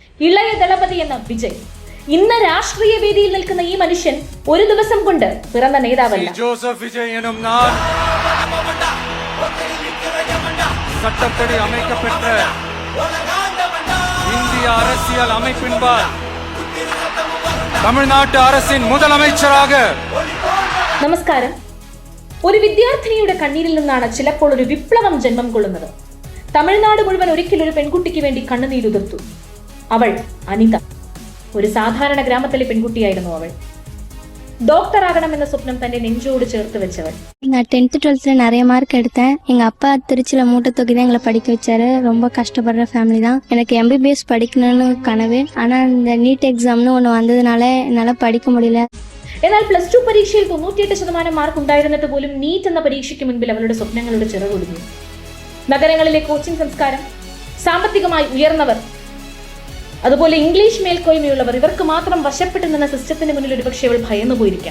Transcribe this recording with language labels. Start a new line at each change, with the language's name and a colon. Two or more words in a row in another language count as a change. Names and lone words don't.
Malayalam: ഇളയ ദളപതി എന്ന വിജയ്. ഇന്ന് രാഷ്ട്രീയ വേദിയിൽ നിൽക്കുന്ന ഈ മനുഷ്യൻ ഒരു ദിവസം കൊണ്ട് പിറന്ന നേതാവല്ല.
Tamil: ജോസഫ് വിജയ് എന്നും நான் சட்டப்படி அமைக்கப்பட்ட இந்திய அரசியல் அமைப்பின்பால் தமிழ்நாட்டு அரசின் முதலமைச்சராக.
Malayalam: നമസ്കാരം. ഒരു വിദ്യാർത്ഥിനിയുടെ കണ്ണീരിൽ നിന്നാണ് ചിലപ്പോൾ ഒരു വിപ്ലവം ജന്മം കൊള്ളുന്നത്. തമിഴ്നാട് മുഴുവൻ ഒരിക്കലൊരു പെൺകുട്ടിക്ക് വേണ്ടി കണ്ണുനീരുതിർത്തു. അവൾ അനിത. ഒരു സാധാരണ ഗ്രാമത്തിലെ പെൺകുട്ടിയായിരുന്നു അവൾ.
Tamil: டாக்டர் ஆகணும்ன்ற
Malayalam: സ്വപ്നം തന്നെ നെഞ്ചോട് ചേർത്ത് വെച്ചവൾ.
Tamil: நான் 10th 12th நிறைய மார்க் எடுத்தேன். எங்க அப்பா திருச்சியில மூட்டை தூக்கி தான் எங்களை படிக்க வச்சாரு. ரொம்ப கஷ்டப்படுற ஃபேமிலி தான். எனக்கு MBBS படிக்கணும்னு கனவு. ஆனா இந்த நீட் எக்ஸாம்னு ஒன்று வந்ததுனால என்னால படிக்க முடியல.
Malayalam: എന്നാൽ പ്ലസ് 2 പരീക്ഷയിൽ 98% മാർക്ക് ഉണ്ടായിരുന്നിട്ട് പോലും നീറ്റ് എന്ന പരീക്ഷയ്ക്ക് മുൻപിൽ അവളുടെ സ്വപ്നങ്ങളുടെ ചിറകൊടിഞ്ഞു. നഗരങ്ങളിലെ കോച്ചിംഗ് സംസ്കാരം, സാമ്പത്തികമായി ഉയർന്നവർ, അതുപോലെ ഇംഗ്ലീഷ് മേൽക്കോയ്മയുള്ളവർ, ഇവർക്ക് മാത്രം വശപ്പെട്ടു നിന്ന സിസ്റ്റത്തിന് മുന്നിൽ ഒരുപക്ഷെ അവൾ ഭയന്നു പോയിരിക്കാം.